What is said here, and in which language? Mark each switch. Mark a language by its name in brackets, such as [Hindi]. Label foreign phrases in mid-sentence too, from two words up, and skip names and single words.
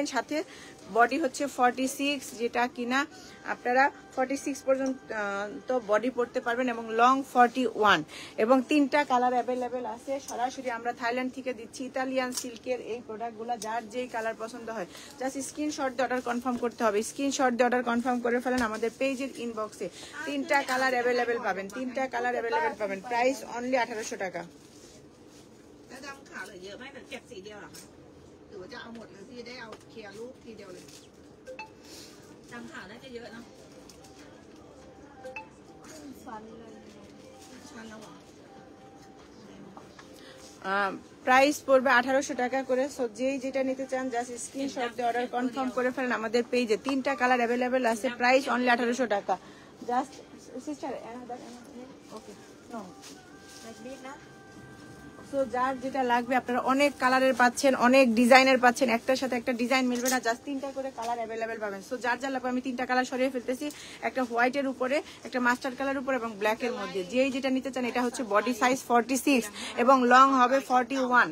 [Bangla] সাথে বডি হচ্ছে 46, যেটা কিনা আপনারা 46 পর্যন্ত বডি পড়তে পারবেন এবং লং 41 এবং 3টা [English] color available [Bangla] আছে। সরাসরি আমরা থাইল্যান্ড থেকে দিচ্ছি ইতালিয়ান সিল্কের এই প্রোডাক্টগুলো। যার যেই কালার পছন্দ হয় [English] just screenshot [Bangla] দিয়ে [English] order confirm [Bangla] করতে হবে। স্ক্রিনশট দিয়ে [English] order confirm [Bangla] করে ফেলেন আমাদের পেজের ইনবক্সে। 3টা [English] color available [Bangla] পাবেন, 3টা [English] color available [Bangla] পাবেন। [English] price only [Bangla] 1800 টাকা। [Thai] แล้วจำข่าวเหลือเยอะไหมหรือเก็บสีเดียวเหรอคะหรือว่าจะเอาหมดหรือที่ได้เอาเคลียร์รูปทีเดียวเลยจำข่าวน่าจะเยอะเนาะ ชั้นเลย ชั้นแล้วเหรอ [Bangla] প্রাইস পড়বে 1800 টাকা করে। সো যেটা নিতে চান [English] just screenshot [Bangla] দিয়ে [English] order confirm [Bangla] করে ফেলেন আমাদের পেজে। 3টা [English] color available [Bangla] আছে, [English] price only [Bangla] 1800 টাকা। [English] just sister okay no like this না। [Bangla] সো যার যেটা লাগবে আপনারা অনেক কালারের পাচ্ছেন, অনেক ডিজাইনের পাচ্ছেন, একটার সাথে একটা ডিজাইন মিলবে না, জাস্ট 3টা করে [English] color available [Bangla] পাবেন। সো যার লাগবে আমি 3টা কালার সরিয়ে ফেলতেছি, একটা হোয়াইটের উপরে, একটা [English] mustard color [Bangla] উপরে এবং ব্ল্যাকের মধ্যে। যেটা নিতে চান এটা হচ্ছে [English] body size [Bangla] 46 এবং লং হবে 41।